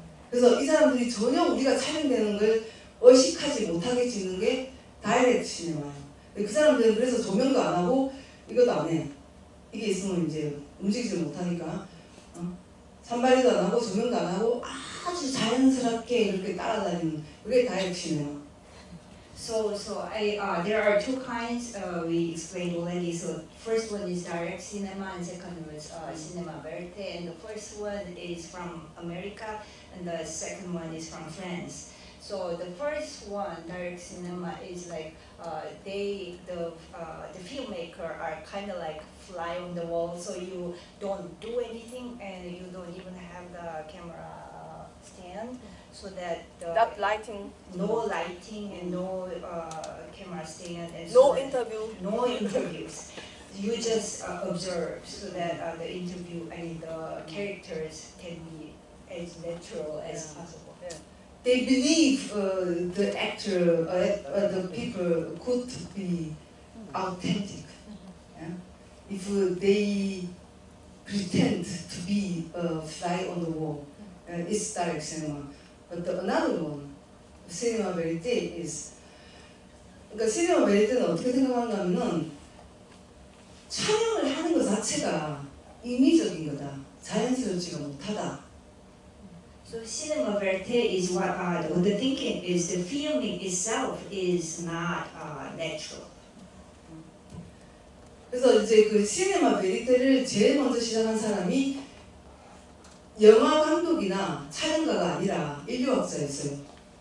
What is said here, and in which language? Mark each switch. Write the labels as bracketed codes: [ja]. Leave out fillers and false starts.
[ko] 그래서 이 사람들이 전혀 우리가 촬영되는 걸 의식하지 못하게 찍는 게 다이렉트 시네마예요. 그 사람들은 그래서 조명도 안 하고 이것도 안 해. 이게 있으면 이제 움직이지 못하니까 산발이도 안 하고 조명도 안 하고 아주 자연스럽게 이렇게 따라다니는 그게 다이렉트 시네마. [en] So there are two kinds we explained already. So first one is direct cinema, and second one is cinema verite. And the first one is from America, and the second one is from France. So the first one, direct cinema, is like the filmmaker are kind of like fly on the wall. So you don't do anything, and you don't even have the camera stand. So that That lighting. no lighting and no camera stand and No interview. no interviews. You just observe so that the interview and the characters can be as natural as possible. Yeah. They believe the actor, the people could be authentic. Yeah? If they pretend to be a fly on the wall, it's direct cinema. But another one, cinema verite is. [ko] 그러니까 시네마 베리테는 어떻게 생각하는가 하면은 촬영을 하는 것 자체가 인위적인 거다. 자연스럽지가 못하다. [en] So cinema verite is what the thinking is. The filming itself is not natural. [ko] 그래서 이제 그 시네마 베리테를 제일 먼저 시작한 사람이 영화 감독이나 촬영가가 아니라 인류학자였어요.